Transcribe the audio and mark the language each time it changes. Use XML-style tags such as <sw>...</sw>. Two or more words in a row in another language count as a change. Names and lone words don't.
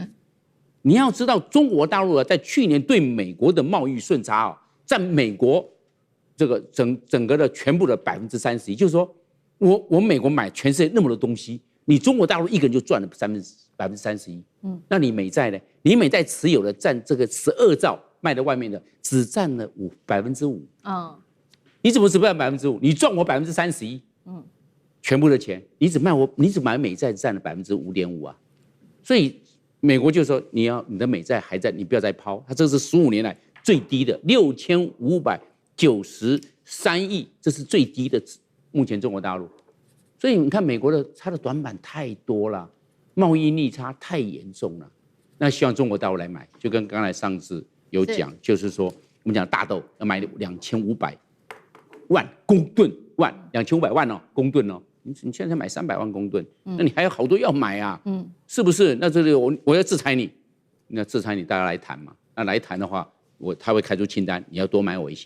<zh>你要知道，中國大陸啊，在去年對美國的貿易順差啊，占美國這個整個的全部的31%，就是說我美國買全世界那麼多東西，你中國大陸一個人就賺了31%。那你美債呢？你美債持有的占這個12兆賣到外面的，只占了5%。你怎麼只占5%？你賺我31%。全部的錢，你只買美債占了5.5%啊。所以美國就說你的美債還在，你不要再拋。它这是15年來最低的6593億，這是最低的。目前中國大陸，所以你看美國它的短板太多了。貿易逆差太嚴重了，那希望中國大陸來買，就跟剛才上次有講，就是說我們講大豆要買2500萬公噸，2500萬哦，公噸哦，你現在才買300萬公噸，那你還有好多要買啊，是不是？那這裡我要制裁你，那制裁你大家來談嘛，那來談的話，他會開出清單，你要多買我一些。</zh>